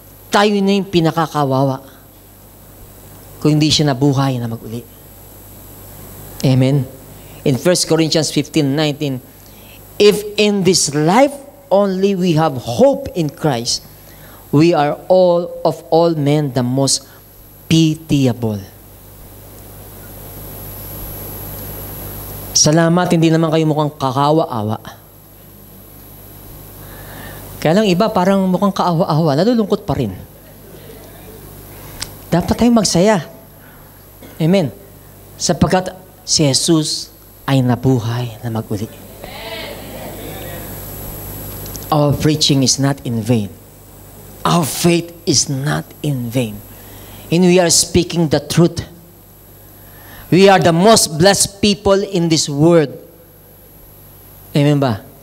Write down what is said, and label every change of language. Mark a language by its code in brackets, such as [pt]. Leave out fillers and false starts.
[tl] Tayo na yung pinakakawawa kung hindi siya nabuhay na maguli. Amen. [en] In 1 Corinthians 15:19, if in this life only we have hope in Christ, we are all men the most pitiable. [tl] Salamat, hindi naman kayo mukhang kakawa-awa. Kaya lang iba, parang mukhang kaawa-awa, nalulungkot pa rin. Dapat tayong magsaya. Amen. Sapagkat si Jesus ay nabuhay na maguli. [en] Our preaching is not in vain. Our faith is not in vain. And we are speaking the truth. We are the most blessed people in this world. [tl] Amen ba?